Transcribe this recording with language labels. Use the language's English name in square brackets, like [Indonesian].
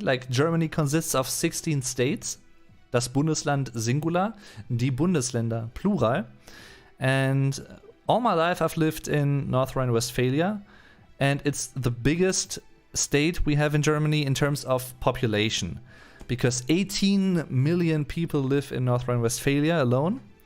[English] Like, Germany consists of 16 states. [German] Das Bundesland Singular, die Bundesländer Plural. [English] And all my life I've lived in North Rhine-Westphalia. And it's the biggest state we have in Germany in terms of population. Because 18 million people live in North Rhine-Westphalia alone.